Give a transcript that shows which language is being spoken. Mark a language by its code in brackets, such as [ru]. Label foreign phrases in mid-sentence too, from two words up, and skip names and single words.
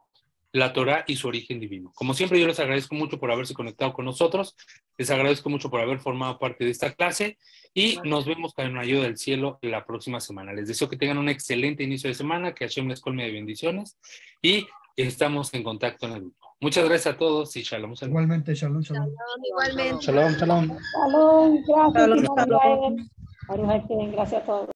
[es] La Torá y su origen divino. Como siempre, yo les agradezco mucho por haberse conectado con nosotros. Les agradezco mucho por haber formado parte de esta clase y nos vemos con la ayuda del cielo la próxima semana. Les deseo que tengan un excelente inicio de semana, que Hashem les colme de bendiciones y estamos en contacto en el grupo. Muchas gracias a todos y shalom. Shalom. [he] Igualmente, שלום, שלום. [es] Igualmente. [he] שלום, שלום. [es] Shalom, gracias. Shalom, hermano shalom. [he] Israel. ברוך השם, [es] gracias a todos.